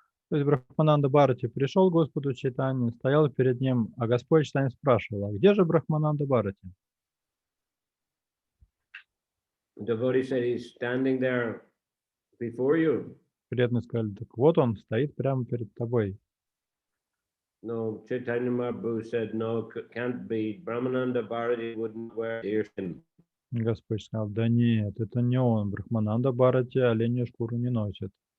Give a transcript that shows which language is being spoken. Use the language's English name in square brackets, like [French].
[Russian] То есть Брахмананда Бхарати пришел к Господу Чайтанье, стоял перед ним, а Господь Чайтанья спрашивал, а где же Брахмананда Бхарати? [English] The devotee said, he's standing there before you. [Russian] Преданные сказали, так вот он стоит прямо перед тобой. [English] No, Chaitanya Mahaprabhu said, no, can't be. Brahmananda Bharati wouldn't wear deerskin. [Russian] Господь сказал, да нет, это не он, Брахмананда Бхарати оленью шкуру не носит.